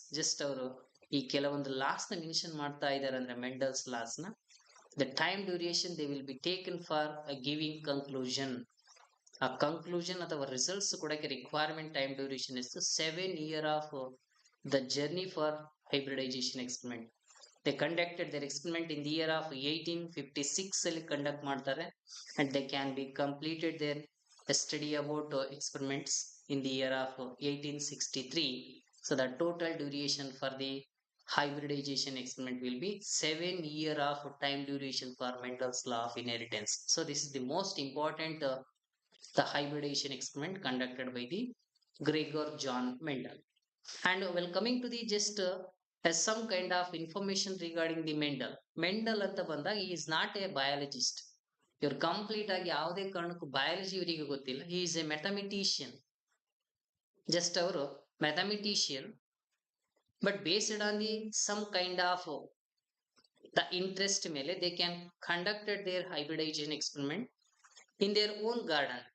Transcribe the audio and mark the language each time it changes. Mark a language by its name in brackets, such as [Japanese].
[Kannada] Just ಅವರು ಈ ಕೆಲವೊಂದು ಲಾಸ್ ನ ಮೆನ್ಷನ್ ಮಾಡ್ತಾ ಇದ್ದಾರೆ ಅಂದ್ರೆ ಮೆಂಡಲ್ಸ್ ಲಾಸ್ ನ, [English] The time duration they will be taken for giving conclusion. [Kannada] ಆ ಕನ್ಕ್ಲೂಷನ್ ಅಥವಾ ರಿಸಲ್ಟ್ಸ್ ಕೊಡಕ್ಕೆ [English] Requirement time duration ಎಷ್ಟು, 7 year of the journey for hybridisation experiment. They conducted their experiment in the year of 1856 [Kannada] ಅಲ್ಲಿ conduct ಮಾಡ್ತಾರೆ, [English] and they can be completed their study about experiments in the year of 1863. So the total duration for the hybridization experiment will be 7 year of time duration for Mendel's law of inheritance. So this is the most important the hybridization experiment conducted by the Gregor John Mendel. And while coming to the just as some kind of information regarding the Mendel [Kannada] ಅಂತ ಬಂದಾಗ [English] he is not a biologist. [Kannada] ಇವ್ರು complete ಆಗಿ ಯಾವುದೇ ಕಾರಣಕ್ಕೂ biology ಇವರಿಗೆ ಗೊತ್ತಿಲ್ಲ. [English] he is a mathematician. [Kannada] Just ಅವರು [English] Mathematician, but based on the some kind of the interest ಮೇಲೆ they can conducted their hybridisation experiment in their own garden.